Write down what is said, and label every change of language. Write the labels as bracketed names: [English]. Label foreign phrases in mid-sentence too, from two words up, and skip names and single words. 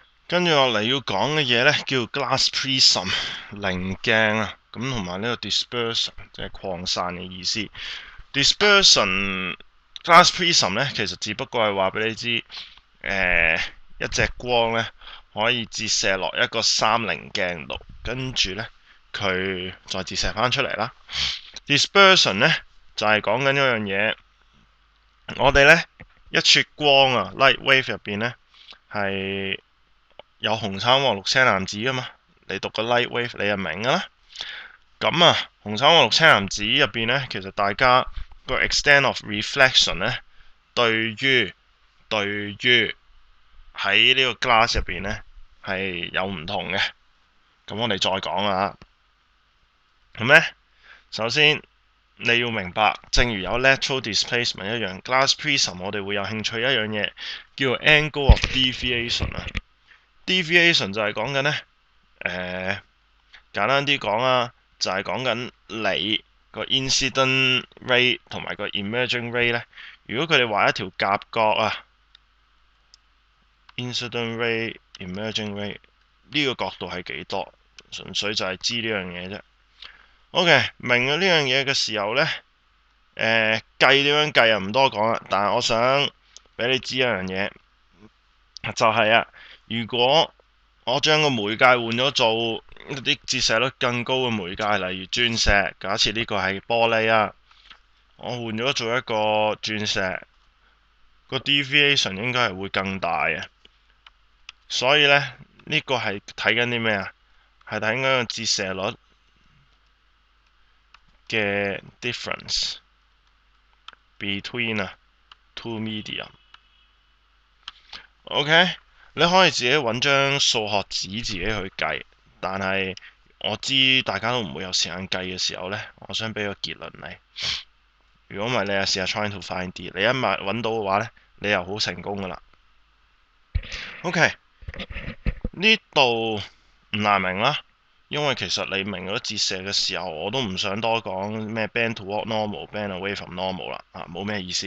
[Cantonese] 跟住落嚟要講嘅嘢咧，叫 [English] glass prism [Cantonese] 棱鏡啊，咁同埋呢個 dispersion 即係擴散嘅意思。 [English] dispersion glass prism [Cantonese] 咧，其實只不過係話俾你知，一隻光咧可以折射落一個三棱鏡度，跟住咧佢再折射翻出嚟啦。dispersion 咧就係講緊一樣嘢，我哋咧一撮光啊 [English] light wave [Cantonese] 入邊咧係有紅橙黃綠青藍紫噶嘛，你讀個 [English] light wave [Cantonese] 你就明噶啦。咁啊，紅橙黃綠青藍紫入邊咧，其實大家個 [English] extent of reflection [Cantonese] 咧，對於喺呢個 glass 入邊咧係有唔同嘅。咁我哋再講啊。咁咧，首先你要明白，正如有 [English] lateral displacement [Cantonese] 一樣 ， [English] glass prism [Cantonese] 我哋會有興趣一樣嘢，叫做 [English] angle of deviation [Cantonese] 啊。deviation 就係講緊咧，簡單啲講啊，就係講緊你個 [English] incident ray [Cantonese] 同埋個 [English] emerging ray [Cantonese] 咧，如果佢哋畫一條夾角啊 ， [English] incident ray、 emerging ray [Cantonese] 呢個角度係幾多？純粹就係知呢樣嘢啫。OK， 明咗呢樣嘢嘅時候咧，計點樣計啊？唔多講啦，但係我想俾你知一樣嘢，就係啊，如果我將個媒介換咗做一啲折射率更高嘅媒介，例如鑽石，假設呢個係玻璃啊，我換咗做一個鑽石，個 deviation 應該係會更大嘅。所以咧，呢個係睇緊啲咩啊？係睇緊個折射率嘅 [English] difference between two medium。 [Cantonese] OK， 你可以自己揾張數學紙自己去計，但係我知大家都唔會有時間計嘅時候呢，我想俾個結論你。如果唔係，你又試下 [English] trying to find [Cantonese] 啲，你一揾到嘅話呢，你又好成功噶啦。OK， 呢度唔難明啦，因為其實你明咗折射嘅時候，我都唔想多講咩 [English] bend toward normal、 bend away from normal [Cantonese] 啦，冇咩意思。